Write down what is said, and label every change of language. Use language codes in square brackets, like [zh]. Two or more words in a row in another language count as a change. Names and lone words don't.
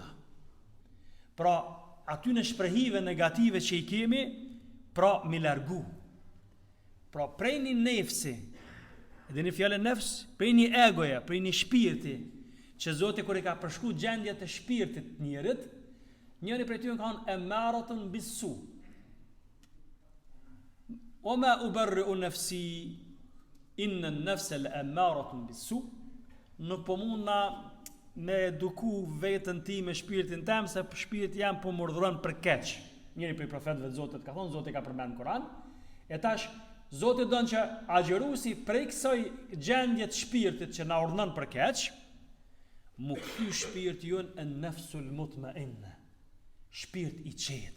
[sq] Pra aty në shprehive negative që i kemi, pra mi largu. Pra prej një nefsi, edhe një fjallë nefs, prej një egoja, prej një shpirti, që Zoti kur i ka përshkruar gjendjet e shpirtit njerit, njëri prej tyre kanë [ar] أمارة بالسوء. وما أبرئ نفسي إن النفس لأمارة بالسوء. [sq] Nuk po mundna me eduku veten time, shpirtin tim, se shpirti jam po më urdhëron për keq. Njëri prej profetëve të Zotit ka thonë, Zoti ka përmend në Kur'an, e tash Zoti don që agjeruesi prej kësaj gjendje të shpirtit që na urdhëron për keq, mu kthy shpirti jon në [ar] النفس المطمئنة, [sq] shpirt i qetë.